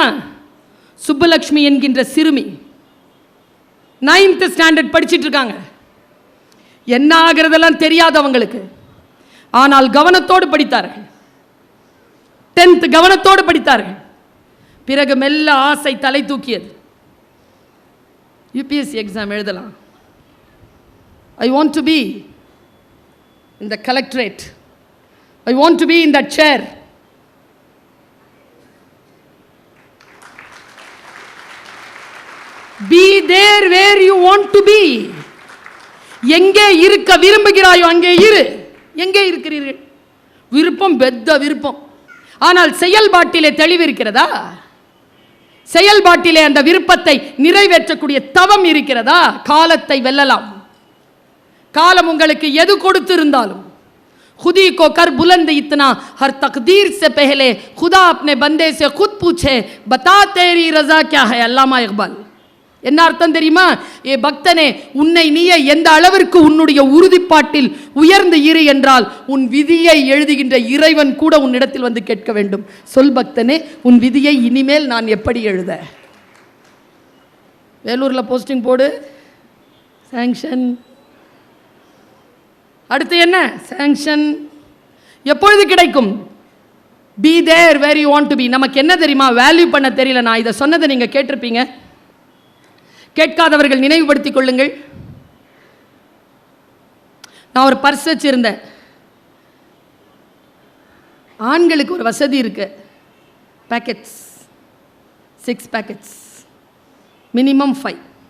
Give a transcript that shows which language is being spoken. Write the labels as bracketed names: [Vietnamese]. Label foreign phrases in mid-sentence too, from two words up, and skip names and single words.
[Tamil] சுப்புலட்சுமி என்கின்ற சிறுமி 9th ஸ்டாண்டர்ட் படிச்சிட்டு இருக்காங்க. என்ன ஆகிறதெல்லாம் தெரியாதவங்களுக்கு, ஆனால் கவனத்தோடு படித்தார்கள். 10th கவனத்தோடு படித்தார்கள். பிறகு மெல்ல ஆசை தலை தூக்கியது. UPSC எக்ஸாம் எழுதலாம். [English] I want to be in the collectorate. I want to be in that chair. Be there where you want to be. [Tamil] எங்கே இருக்க விரும்புகிறாயோ அங்கே இரு. எங்கே இருக்கிறீர்கள்? விருப்பம் பெத்த விருப்பம், ஆனால் செயல்பாட்டிலே தெளிவு இருக்கிறதா? செயல்பாட்டிலே அந்த விருப்பத்தை நிறைவேற்றக்கூடிய தவம் இருக்கிறதா? காலத்தை வெல்லலாம். காலம் உங்களுக்கு எது கொடுத்து இருந்தாலும் [Hindi] खुदी को कर बुलंद इतना, हर तकदीर से पहले खुदा अपने बंदे से खुद पूछे, बता तेरी रजा क्या है. [Tamil] அல்லாமா இக்பால். என்ன அர்த்தம் தெரியுமா? ஏ பக்தனே, உன்னை நீயே எந்த அளவிற்கு உன்னுடைய உறுதிப்பாட்டில் உயர்ந்து இரு என்றால் உன் விதியை எழுதுகின்ற இறைவன் கூட உன்னிடத்தில் வந்து கேட்க வேண்டும். சொல் பக்தனே, உன் விதியை இனிமேல் நான் எப்படி எழுத? வேலூரில் போஸ்டிங் போடு, சாங்ஷன். அடுத்து என்ன? சாங்ஷன். எப்பொழுது கிடைக்கும்? [English] Be there where you want to be. [Tamil] நமக்கு என்ன தெரியுமா? வேல்யூ பண்ண தெரியல. நான் இதை சொன்னதை நீங்கள் கேட்டிருப்பீங்க. கேட்காதவர்கள் நினைவுபடுத்திக் கொள்ளுங்கள். நான் ஒரு பர்ஸ் வச்சிருந்தேன். ஆண்களுக்கு ஒரு வசதி இருக்கு. [English] Packets 6 packets, minimum 5.